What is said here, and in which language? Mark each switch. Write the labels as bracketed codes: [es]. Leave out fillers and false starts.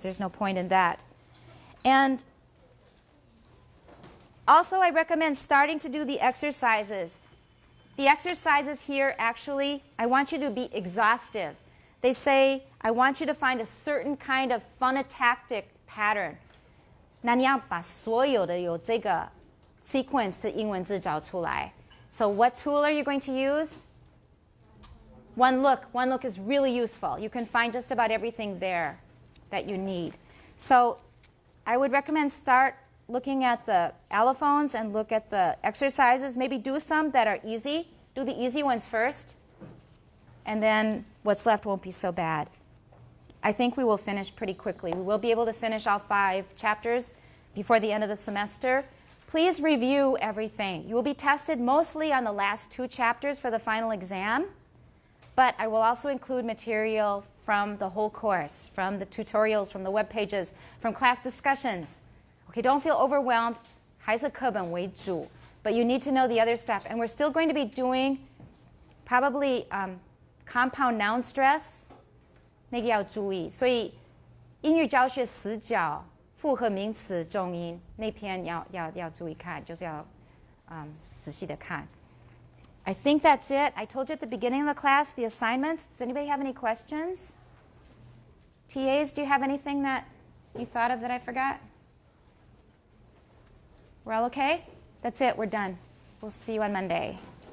[en] There's no point in that. And also, I recommend starting to do the exercises. The exercises here, actually, I want you to be exhaustive. They say, I want you to find a certain kind of phonotactic pattern. [zh] 那你要把所有的有这个 sequence 的英文字找出来. [en] So what tool are you going to use? One look. One look is really useful. You can find just about everything there that you need. So I would recommend start looking at the allophones and look at the exercises. Maybe do some that are easy. Do the easy ones first. And then what's left won't be so bad. I think we will finish pretty quickly. We will be able to finish all 5 chapters before the end of the semester. Please review everything. You will be tested mostly on the last 2 chapters for the final exam, but I will also include material from the whole course, from the tutorials, from the web pages, from class discussions. Okay, don't feel overwhelmed. [zh] 还是课本为主, [en] but you need to know the other stuff. And we're still going to be doing probably compound noun stress. [zh] 那个要注意，所以英语教学死角复合名词重音那篇要注意看，就是要仔细的看。 [en] I think that's it. I told you at the beginning of the class the assignments. Does anybody have any questions? TAs, do you have anything that you thought of that I forgot? We're all okay? That's it. We're done. We'll see you on Monday.